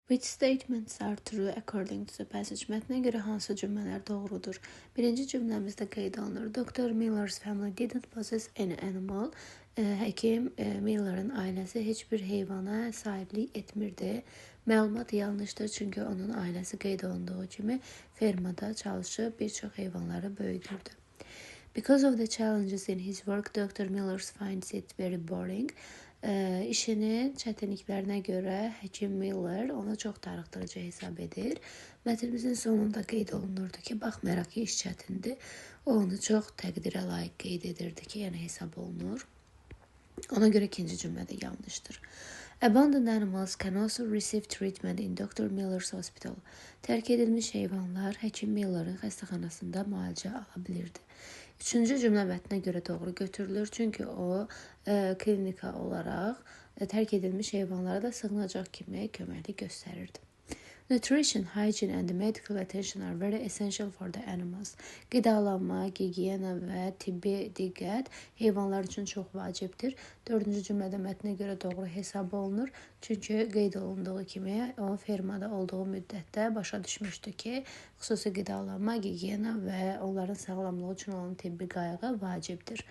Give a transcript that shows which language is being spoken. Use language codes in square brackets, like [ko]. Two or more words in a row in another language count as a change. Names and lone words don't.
[en] Which statements are true according to the passage? [az] Mətnə görə hansı cümlələr doğrudur? Birinci cümləmizdə qeyd olunur. [en] Dr. Miller's family didn't possess any animal. [az] Həkim Miller'ın ailəsi heç bir heyvana sahiblik etmirdi. Məlumat yanlışdır, çünki onun ailəsi qeyd olunduğu kimi fermada çalışıb bir çox heyvanları böyüdürdü. [en] Because of the challenges in his work, Dr. Miller finds it very boring. [az] İşinin çətinliklərinə görə həkim Miller ona çox darıxdırıcı hesab edir. Mətnimizin sonunda qeyd olunurdu ki, baxmayaraq ki, iş çətindir, o onu çox təqdirə layiq qeyd edirdi ki, yəni hesab olunur. Ona görə ikinci cümlədə yanlışdır. [en] Abandoned animals can also receive treatment in Dr. Miller's hospital. [az] Tərk edilmiş heyvanlar həkim Miller'ın xəstəxanasında müalicə ala bilirdi. Üçüncü cümlə mətnə görə doğru götürülür, çünki o klinika olaraq tərk edilmiş heyvanlara da sığınacaq kimi köməklik göstərirdi. [en] Nutrition, hygiene and medical attention are very essential for the animals. [az] Qidalanma, gigiyena və tibbi diqqət heyvanlar üçün çox vacibdir. Dördüncü cümlədə mətnə görə doğru hesab olunur. Çünki qeyd olunduğu kimi o fermada olduğu müddətdə başa düşmüşdü ki, xüsusi qidalanma, gigiyena və onların sağlamlığı üçün olan tibbi qayğı vacibdir.